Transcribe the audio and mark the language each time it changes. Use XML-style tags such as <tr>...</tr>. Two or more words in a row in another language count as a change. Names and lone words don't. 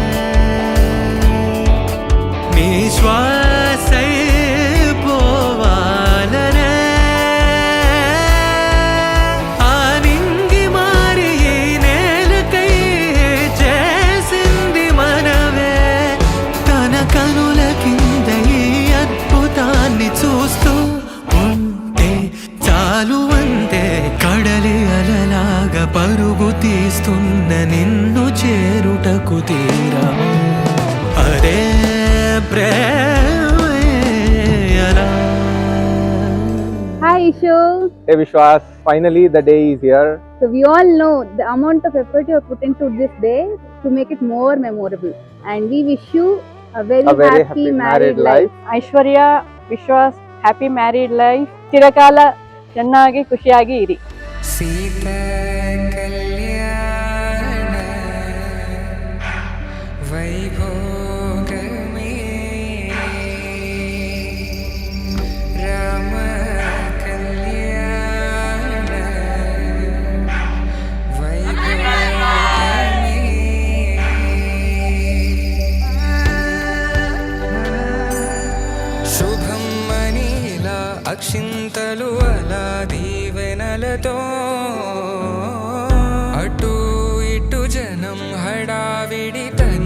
<te>నీ శ్వాసై పోవాలనే, ఆ నింగి మారి ఈ నేలకై చేసింది మనవే, తన కనుల కింద ఈ అద్భుతాన్ని చూస్తూ ఉంటే చాలు అంతే. కడలి అలలాగా పరుగు తీస్తున్న నిన్ను చేరుటకు తీరమా, అదే ప్రేమేయలా.</te> <en>Hi Ishu. Hey Vishwas, finally the day is here. So we all know the amount of effort you have put into this day to make it more memorable, and we wish you a very happy married life.</en> <kn>ಐಶ್ವರ್ಯ, ವಿಶ್ವಾಸ್,</kn> <en>happy married life.</en> <kn>ಚಿರಕಾಲ ಚೆನ್ನಾಗಿ ಖುಷಿಯಾಗಿ ಇರಿ.</kn> <te>సీతా కళ్యాణ వైభోగమే రామ కళ్యాణ వైభోగమే, శుభం మనీలా అక్షింతలు అలా దీవెనలతో, అటు ఇటు జనం హడావిడితో</te>